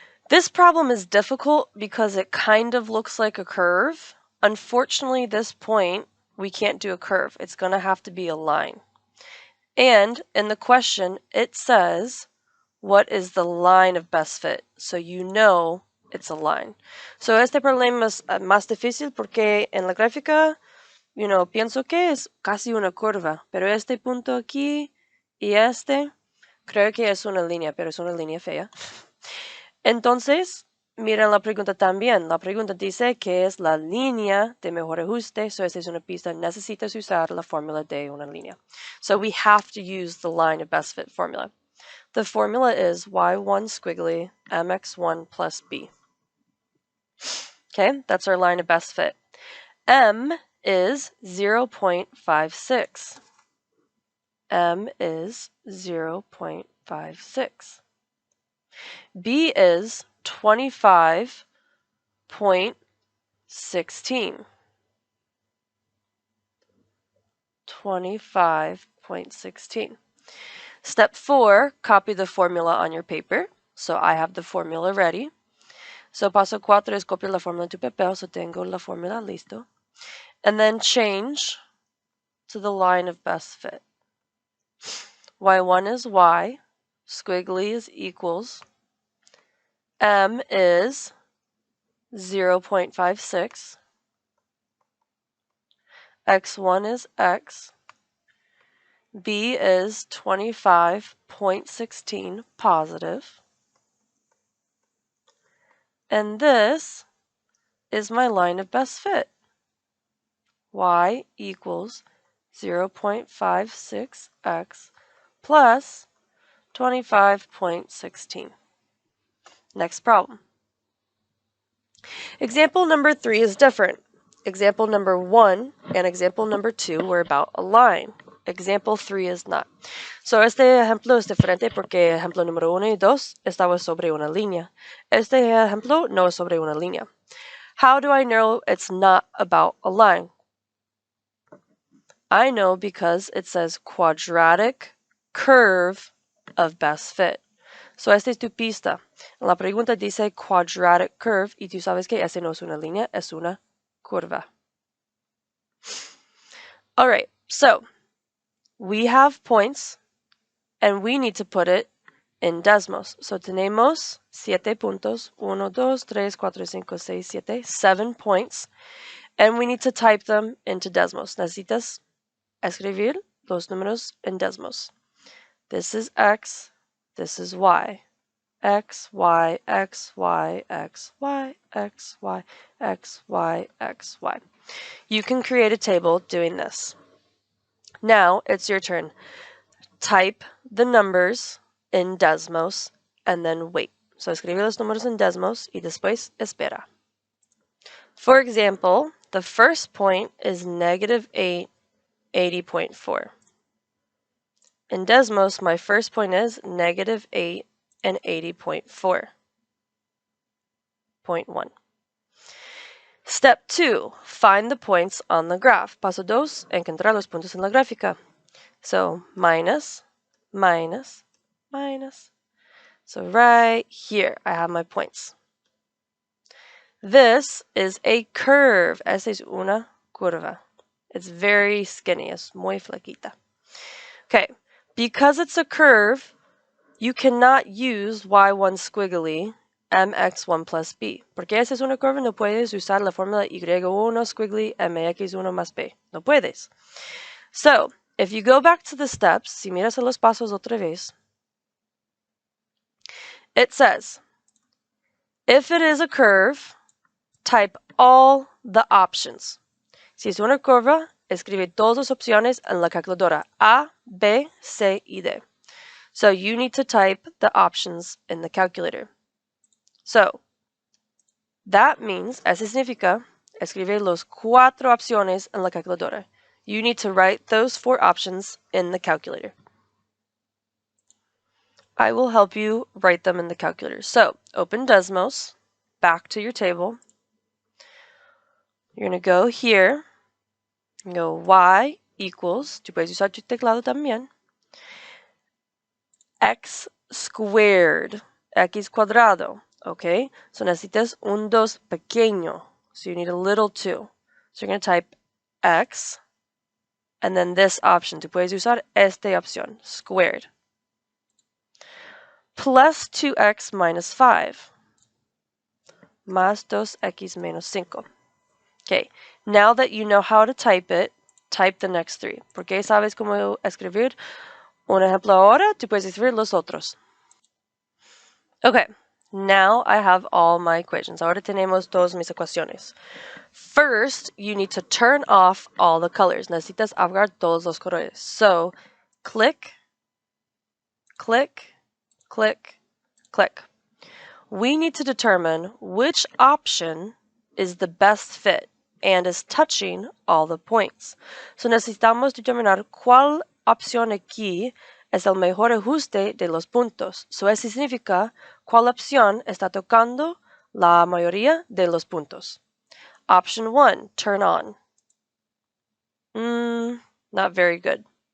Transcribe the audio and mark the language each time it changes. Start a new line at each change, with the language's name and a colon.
English: This problem is difficult because it kind of looks like a curve. Unfortunately, this point, we can't do a curve. It's going to have to be a line. And in the question, it says, what is the line of best fit? So you know it's a line.
Spanish: So este problema es más difícil porque en la gráfica, pienso que es casi una curva. Pero este punto aquí y este, creo que es una línea, pero es una línea fea. Entonces, miren la pregunta también. La pregunta dice que es la línea de mejor ajuste. So, esta es una pista. Necesitas usar la fórmula de una línea.
English: So, we have to use the line of best fit formula. The formula is y1 squiggly mx1 plus b. Okay, that's our line of best fit. M is 0.56. M is 0.56. B is 25.16. 25.16. Step 4, copy the formula on your paper. So I have the formula ready.
Spanish: So paso 4 es copiar la fórmula en tu papel. So tengo la fórmula listo.
English: And then change to the line of best fit. Y1 is y. Squiggly is equals. M is 0.56. X1 is x. B is 25.16 positive. And this is my line of best fit. Y equals 0.56x plus 25.16. Next problem. Example number 3 is different. Example number 1 and example number 2 were about a line. Example 3 is not.
Spanish: So este ejemplo es diferente porque ejemplo número 1 y 2 estaba sobre una línea. Este ejemplo no es sobre una línea.
English: How do I know it's not about a line? I know because it says quadratic curve of best fit.
Spanish: So esta es tu pista. La pregunta dice
English: quadratic curve
Spanish: y tú sabes que ese no es una línea, es una curva.
English: All right, so we have points and we need to put it in Desmos.
Spanish: So tenemos 7 puntos, 1, 2, 3, 4, 5, 6, 7,
English: 7 points. And we need to type them into Desmos.
Spanish: Necesitas escribir los números en Desmos.
English: This is x, this is y. X, y, x, y, x, y, x, y, x, y, x, y. You can create a table doing this. Now it's your turn. Type the numbers in Desmos and then wait. So escribe los números en Desmos y después espera. For example, the first point is negative 8, 80.4. In Desmos, my first point is negative 8 and 80.4.1. Step 2, find the points on the graph.
Spanish: Paso 2, encontrar los puntos en la gráfica.
English: So minus, minus, minus. So right here, I have my points. This is a curve.
Spanish: Esta es una curva.
English: It's very skinny.
Spanish: Es muy flaquita.
English: Okay, because it's a curve, you cannot use y1 squiggly mx1 plus b.
Spanish: Porque esa es una curva, no puedes usar la fórmula y1 squiggly mx1 más b. No puedes.
English: So, if you go back to the steps,
Spanish: si miras a los pasos otra vez,
English: it says, if it is a curve, type all the options.
Spanish: Si es una curva, escribe todas las opciones en la calculadora A, B, C y D.
English: So you need to type the options in the calculator. So that means,
Spanish: eso significa, escribe las 4 opciones en la calculadora.
English: You need to write those 4 options in the calculator. I will help you write them in the calculator. So open Desmos, back to your table. You're going to go here, and go y equals,
Spanish: tú puedes usar tu teclado también,
English: x squared,
Spanish: x cuadrado,
English: okay?
Spanish: So necesitas un 2 pequeño,
English: so you need a little 2. So you're going to type x, and then this option,
Spanish: tú puedes usar esta opción,
English: squared, plus 2x minus 5,
Spanish: más 2x menos 5.
English: Okay, now that you know how to type it, type the next 3.
Spanish: Porque sabes cómo escribir un ejemplo ahora, tú puedes escribir los otros.
English: Okay, now I have all my equations.
Spanish: Ahora tenemos todas mis ecuaciones.
English: First, you need to turn off all the colors.
Spanish: Necesitas apagar todos los colores.
English: So, click, click, click, click. We need to determine which option is the best fit and is touching all the points.
Spanish: So necesitamos determinar cuál opción aquí es el mejor ajuste de los puntos. So eso significa cuál opción está tocando la mayoría de los puntos.
English: Option 1, turn on. Not very good.